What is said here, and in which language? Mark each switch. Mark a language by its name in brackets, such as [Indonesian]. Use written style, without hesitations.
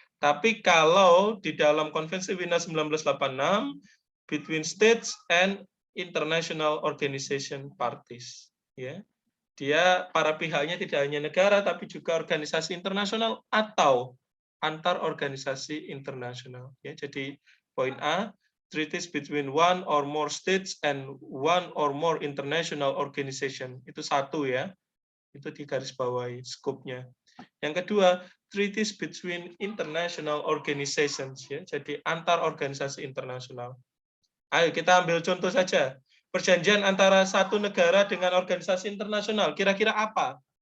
[Indonesian] Tapi kalau di dalam konvensi Wina 1986 [English] between states and international organization parties [Indonesian] ya. Dia para pihaknya tidak hanya negara tapi juga organisasi internasional atau antar organisasi internasional ya. Jadi poin A, [English] treaties between one or more states and one or more international organization. [Indonesian] Itu satu ya. Itu digarisbawahi skopnya. Yang kedua, [English] treaties between international organizations [Indonesian] ya. Jadi antar organisasi internasional. Ayo kita ambil contoh saja. Perjanjian antara satu negara dengan organisasi internasional, kira-kira apa?